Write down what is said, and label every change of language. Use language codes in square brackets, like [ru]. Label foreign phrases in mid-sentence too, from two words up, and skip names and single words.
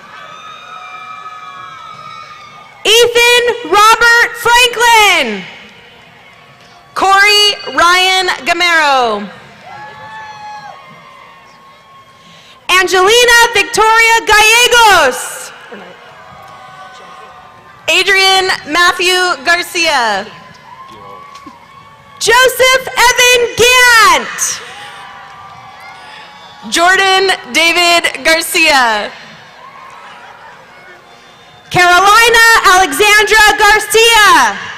[en] Ethan Robert Franklin. Corey Ryan Gamero. Angelina Victoria Gallegos. Adrian Matthew Garcia. Joseph Evan Gant. Jordan David Garcia. Carolina Alexandra Garcia.